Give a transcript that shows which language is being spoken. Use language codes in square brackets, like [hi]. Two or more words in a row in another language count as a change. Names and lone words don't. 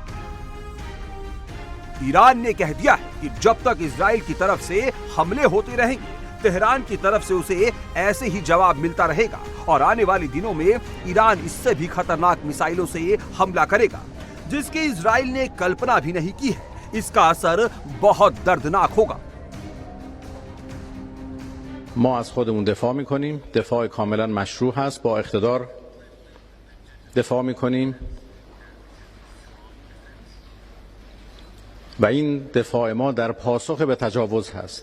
[hi] ईरान ने कह दिया है कि जब तक इजराइल की तरफ से हमले होते रहेंगे, तेहरान की तरफ से उसे ऐसे ही जवाब मिलता रहेगा और आने वाले दिनों में ईरान इससे भी खतरनाक मिसाइलों से हमला करेगा, जिसकी इजराइल ने कल्पना भी नहीं की है। इसका असर बहुत दर्दनाक होगा। [fa] ما از خودمون دفاع میکنیم، دفاع کاملا مشروع هست، با اقتدار دفاع میکنیم و این دفاع ما در پاسخ به تجاوز هست.